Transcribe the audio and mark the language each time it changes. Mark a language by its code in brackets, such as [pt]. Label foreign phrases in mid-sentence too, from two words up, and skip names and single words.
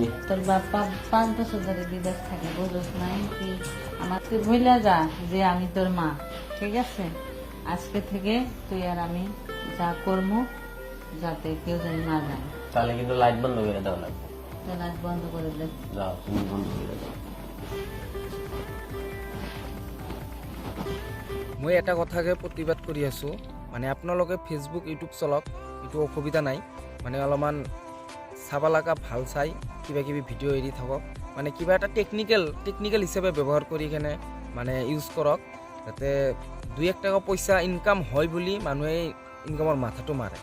[bn] তোর বাপ্পা 5 বছর ধরে বিদেশ থাকে, বুঝোস নাই কি? আমার তুই ভুলে যা যে আমি তোর মা, ঠিক আছে? আজকে থেকে তুই আর আমি যা করবো যাতে কেউ জানি না জানে। তাহলে কিন্তু লাইট বন্ধ করে দেওয়া লাগবে। তো লাইট বন্ধ করে দে। যাও, তুমি বন্ধ করে দাও। [as] মই এটা কথাকে প্ৰতিবাদ কৰি আছোঁ, মানে আপোনালোকে ফেচবুক ইউটিউব চলক, এইটো অসুবিধা নাই। মানে অলপমান চাব লগা ভাল চাই কিবা কিবি ভিডিঅ' এৰি থাকক। মানে কিবা এটা টেকনিকেল হিচাপে ব্যৱহাৰ কৰি কেনে মানে ইউজ কৰক, যাতে 2-1 টকা পইচা ইনকাম হয় বুলি মানুহে ইনকামৰ মাথাটো মাৰে।